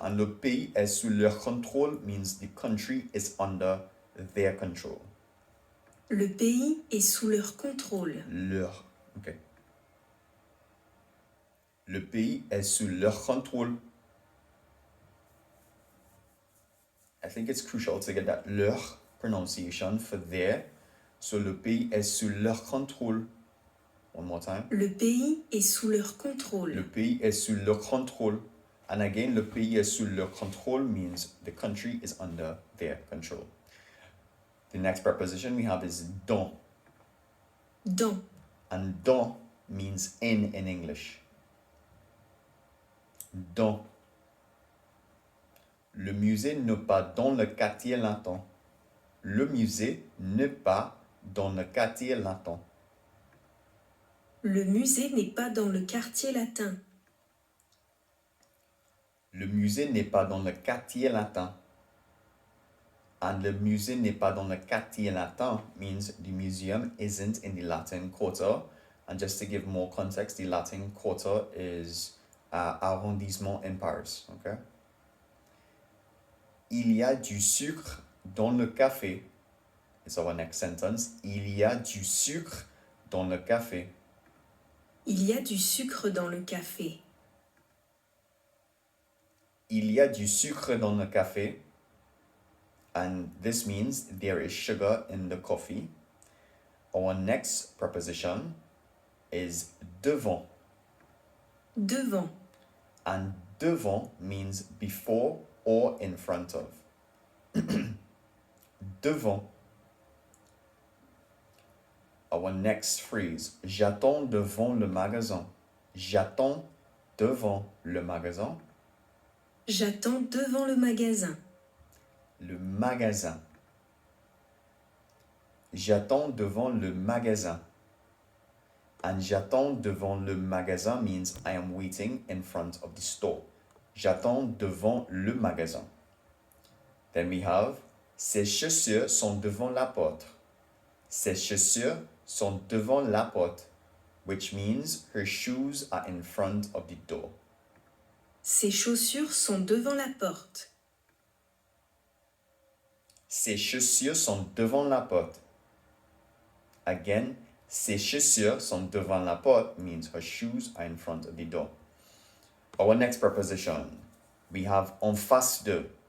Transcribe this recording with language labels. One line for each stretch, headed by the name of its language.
English: And
French: le pays est sous leur contrôle
English: means the country is under their control.
French: Le pays est sous leur contrôle. Leur. Okay. Le pays est sous leur contrôle.
English: I think it's crucial to get that leur pronunciation for there. So
French: le pays est sous leur contrôle.
English: One more time.
French: Le pays est sous leur contrôle. Le pays est sous leur contrôle.
English: And again,
French: le pays est sous leur contrôle
English: means the country is under their control. The next preposition we have is dans.
French: Dans.
English: And dans means in English.
French: Dans. Le musée n'est pas dans le quartier latin. Le musée n'est pas dans le quartier latin. Le musée n'est pas dans le quartier latin. Le musée n'est pas dans le quartier latin.
English: And
French: le musée n'est pas dans le quartier latin
English: means the museum isn't in the Latin Quarter. And just to give more context, the Latin Quarter is arrondissement in Paris. Okay?
French: Il y a du sucre dans le café.
English: It's our next sentence.
French: Il y a du sucre dans le café. Il y a du sucre dans le café. Il y a du sucre dans le café.
English: And this means there is sugar in the coffee. Our next preposition is devant.
French: Devant.
English: And devant means before or in front of.
French: Devant.
English: Our next phrase,
French: j'attends devant le magasin. J'attends devant le magasin. J'attends devant le magasin. Le magasin. J'attends devant le magasin. And j'attends devant le magasin
English: means I am waiting in front of the store.
French: J'attends devant le magasin.
English: Then we have
French: ses chaussures sont devant la porte. Ses chaussures sont devant la porte,
English: which means her shoes are in front of the door.
French: Ses chaussures sont devant la porte. Ses chaussures sont devant la porte.
English: Again,
French: ses chaussures sont devant la porte
English: means her shoes are in front of the door. Our next preposition, we have en face de.